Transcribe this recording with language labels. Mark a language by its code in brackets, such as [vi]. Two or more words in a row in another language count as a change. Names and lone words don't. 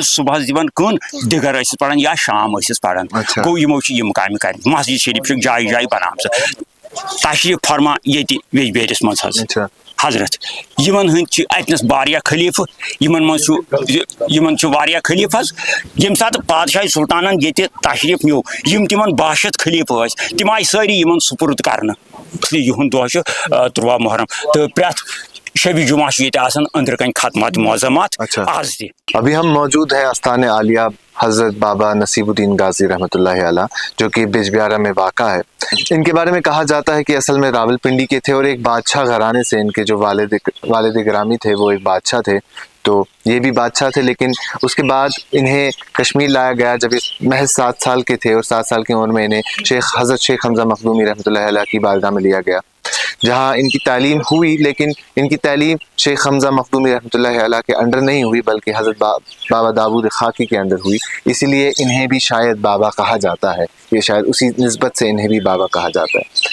[ks] صبحس دِوان کٕن دِگر ٲسِس پران یا شام ٲسِس پران گوٚو یِمو چھِ یِم کامہِ کرِ مسجد شریٖف چھُکھ جایہِ جایہِ بنامژٕ تشریٖف فرما ییٚتہِ ویجبیٲرِس منٛز حظ حضرت یِمن ہٕنٛدۍ چھِ اتنس واریاہ خلیفہٕ یِمن منٛز چھُ واریاہ خلیفہٕ حظ ییٚمہِ ساتہٕ پادشاہی سُلطانن ییٚتہِ تشریٖف نیوٗ یِم تِمن 62 خلیفہٕ ٲسۍ تِم آیہِ سٲری یِمن سُپرد کرنہٕ یِہُنٛد دۄہ چھُ 13 محرم تہٕ پرٛٮ۪تھ شبِ جمعہ چھُ ییٚتہِ آسان أنٛدرٕ کَنۍ ختمات معظمات آز تہِ [ur] ابھی ہم موجود ہیں آستان عالیہ حضرت بابا نصیب الدین غازی [ar] رحمۃ اللہ علیہ [ur] جو کہ بجبیارہ میں واقع ہے. ان کے بارے میں کہا جاتا ہے کہ اصل میں راول پنڈی کے تھے اور ایک بادشاہ گھرانے سے ان کے جو والد گرامی تھے وہ ایک بادشاہ تھے تو یہ بھی بادشاہ تھے لیکن اس کے بعد انہیں کشمیر لایا گیا جب اس محض 7 سال کے تھے اور 7 سال کی عمر میں انہیں حضرت شیخ حمزہ مخدومی [ar] رحمۃ اللہ علیہ [ur] کی بارگاہ میں لیا گیا جہاں ان کی تعلیم ہوئی لیکن ان کی تعلیم شیخ حمزہ مخدومی [ar] رحمۃ اللہ علیہ [ur] کے انڈر نہیں ہوئی بلکہ حضرت بابا داود خاکی کے انڈر ہوئی اسی لیے انہیں بھی شاید بابا کہا جاتا ہے یہ شاید اسی نسبت سے انہیں بھی بابا کہا جاتا ہے.